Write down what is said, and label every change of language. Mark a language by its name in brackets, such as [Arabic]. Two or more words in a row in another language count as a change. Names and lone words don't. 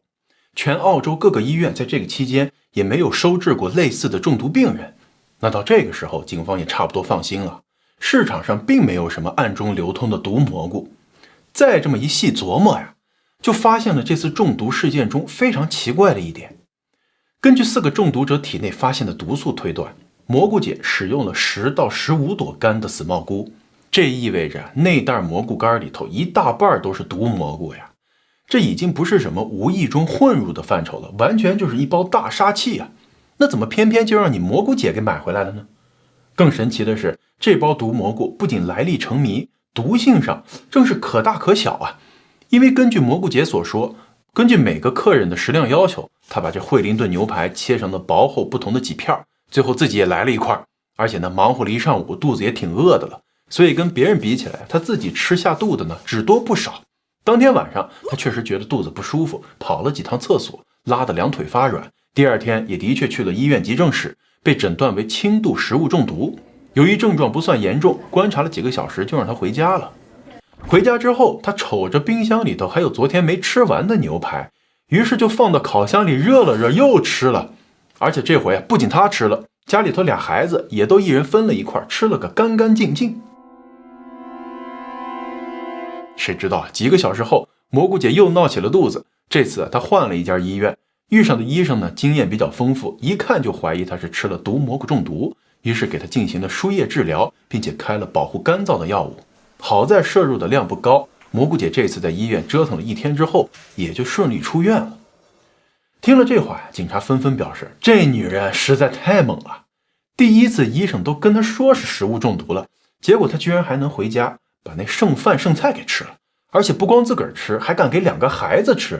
[Chinese] 全澳洲各個醫院在這個期間也沒有收治過類似的中毒病人。那到這個時候，警方也差不多放心了，市場上並沒有什麼暗中流通的毒蘑菇。再這麼一細琢磨呀，就發現了這次中毒事件中非常奇怪的一點。根據4個中毒者體內發現的毒素推斷，蘑菇姐使用了10到15朵乾的死帽菇，這意味着那袋蘑菇乾裡頭一大半都是毒蘑菇呀！這已經不是什麼無意中混入的範疇了，完全就是一包大殺器啊！那怎麼偏偏就讓你蘑菇姐給買回來了呢？更神奇的是，這包毒蘑菇不僅來歷成謎，毒性上正是可大可小啊！因為根據蘑菇姐所說，根据每個客人的食量要求，他把這惠灵頓牛排切成了薄厚不同的幾片，最後自己也來了一塊，而且呢，忙活了一上午，肚子也挺餓的了，所以跟別人比起來，他自己吃下肚的呢只多不少。當天晚上，他確實覺得肚子不舒服，跑了幾趟廁所，拉得兩腿發軟。第二天也的確去了醫院急症室，被診斷為輕度食物中毒。由於症狀不算嚴重，觀察了幾個小時就讓他回家了。回家之後，他瞅着冰箱裡頭還有昨天沒吃完的牛排，於是就放到烤箱裡熱了熱，又吃了。而且這回啊，不僅他吃了，家裡頭倆孩子也都一人分了一塊，吃了個乾乾淨淨。誰知道幾個小時後，蘑菇姐又鬧起了肚子。這次她換了一家醫院，遇上的醫生呢經驗比較豐富，一看就懷疑她是吃了毒蘑菇中毒，於是給她進行了輸液治療，並且開了保護乾燥的藥物。好在攝入的量不高，蘑菇姐這次在醫院折騰了1天之後，也就順利出院了。聽了這話，警察紛紛表示，這女人實在太猛了。第一次醫生都跟她說是食物中毒了，結果她居然還能回家， 把那剩饭剩菜給吃了，而且不光自個兒吃，還敢給2個孩子吃。